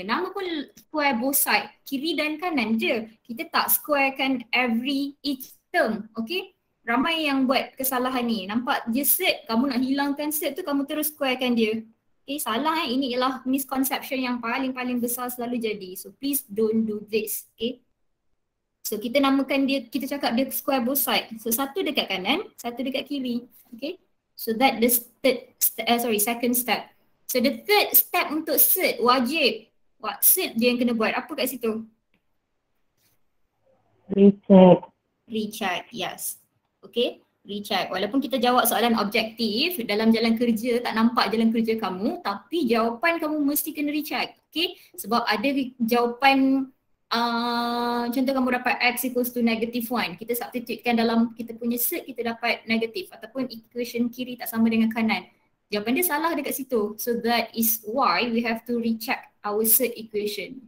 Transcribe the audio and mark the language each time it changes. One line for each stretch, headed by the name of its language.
Malay: Nama pun
English: square both side,
Malay: kiri dan kanan je. Kita tak squarekan
English: each term,
Malay: okay? Ramai yang buat kesalahan ni. Nampak je set, kamu nak hilangkan set tu, kamu terus squarekan dia. Okay, salah ini ialah misconception yang paling besar selalu jadi.
English: So please don't do this, okay?
Malay: So kita namakan dia, kita cakap dia
English: square both side.
Malay: So satu dekat kanan, satu dekat kiri. Okay.
English: So that the second step. So the third step
Malay: untuk set wajib. Set je yang kena buat. Apa kat situ?
English: Recheck, yes.
Malay: Okay, recheck. Walaupun kita jawab soalan objektif, dalam jalan kerja tak nampak jalan kerja kamu, tapi jawapan kamu mesti kena recheck. Okay, sebab ada jawapan contoh kamu dapat x equals to -1. Kita substitutekan dalam kita punya set, kita dapat negatif ataupun equation kiri tak sama dengan kanan. Jawapan dia salah dekat situ.
English: So that is why we have to recheck our set equation.